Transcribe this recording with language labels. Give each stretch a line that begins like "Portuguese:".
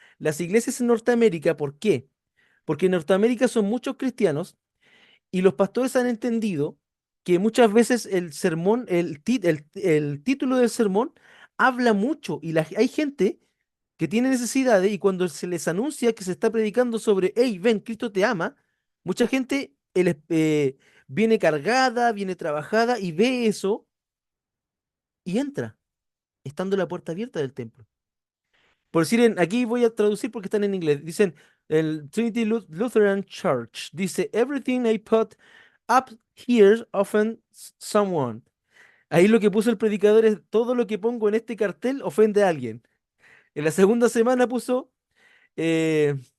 Spanish: Las iglesias en Norteamérica, ¿por qué? Porque en Norteamérica son muchos cristianos y los pastores han entendido que muchas veces el sermón, el título del sermón habla mucho y hay gente que tiene necesidades y cuando se les anuncia que se está predicando sobre, hey, ven, Cristo te ama, mucha gente viene cargada, viene trabajada y ve eso y entra, estando la puerta abierta del templo. Por decir, aquí voy a traducir porque están en inglés. Dicen, el Trinity Lutheran Church dice,
English: everything I put up here offends someone.
Spanish: Ahí lo que puso el predicador es, todo lo que pongo en este cartel ofende a alguien. En la segunda semana puso, eh,